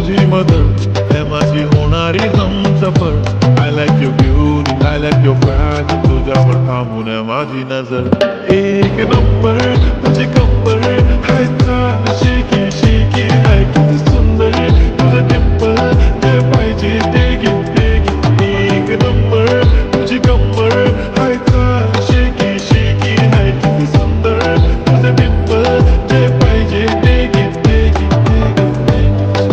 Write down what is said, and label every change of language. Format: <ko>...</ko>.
<mr>Mother है माझी होणारी Humsafar.</mr> <en>I like your beauty, I like your body,</en> <mr>तुझ्यावर थांबून आहे माझी नजर. एक नंबर तुझी कंबर हाय चाल शेकी शेकी हाय किती सुंदर तुझं टिंपल जे पाहिजे ते घे ते घे. एक नंबर तुझी कंबर हाय चाल शेकी शेकी हाय किती सुंदर तुझं टिंपल जे पाहिजे ते घे ते घे ते घे.</mr>